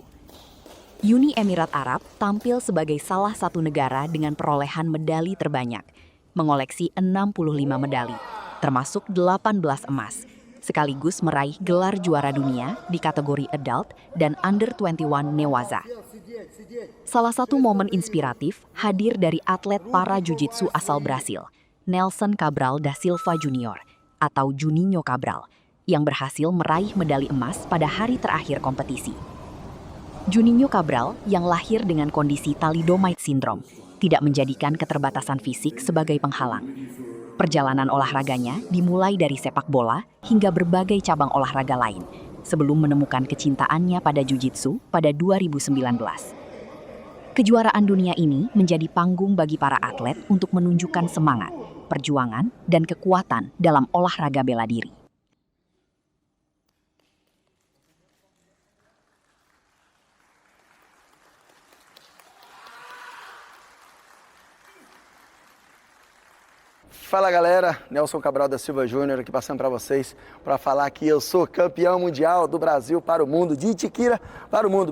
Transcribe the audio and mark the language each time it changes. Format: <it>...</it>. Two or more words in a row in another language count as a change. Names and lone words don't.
<id>Uni Emirat Arab tampil sebagai salah satu negara dengan perolehan medali terbanyak, mengoleksi 65 medali, termasuk 18 emas, sekaligus meraih gelar juara dunia di kategori adult dan under 21 Newaza. Salah satu momen inspiratif hadir dari atlet para jiu-jitsu asal Brasil, Nelson Cabral da Silva Junior atau Juninho Cabral, yang berhasil meraih medali emas pada hari terakhir kompetisi. Juninho Cabral, yang lahir dengan kondisi</id> <en>thalidomide syndrome,</en> <id>tidak menjadikan keterbatasan fisik sebagai penghalang. Perjalanan olahraganya dimulai dari sepak bola hingga berbagai cabang olahraga lain, sebelum menemukan kecintaannya pada jiu-jitsu pada 2019. Kejuaraan dunia ini menjadi panggung bagi para atlet untuk menunjukkan semangat, perjuangan, dan kekuatan dalam olahraga bela diri.</id> <pt>Fala galera, Nelson Cabral da Silva Júnior aqui passando para vocês para falar que eu sou campeão mundial do Brasil para o mundo, de Itiquira para o mundo.</pt>